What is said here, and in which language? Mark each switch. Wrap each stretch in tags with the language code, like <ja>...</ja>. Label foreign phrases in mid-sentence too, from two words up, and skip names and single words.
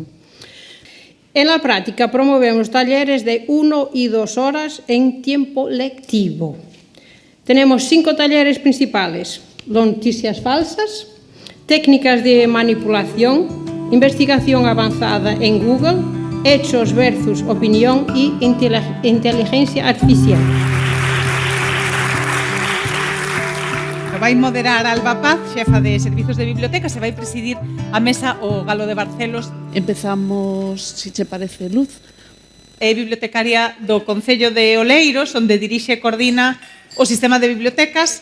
<es>En la práctica promovemos talleres de 1 y 2 horas en tiempo lectivo. Tenemos 5 talleres principales: noticias falsas, técnicas de manipulación, investigación avanzada en Google, hechos versus opinión y inteligencia artificial.</es> <gl>Vai moderar Alba Paz, xefa de Servizos de Biblioteca, se vai presidir a mesa o Galo de Barcelos. Empezamos, si che parece, Luz. É bibliotecaria do Concello de Oleiros, onde dirixe e coordina o sistema de bibliotecas.</gl>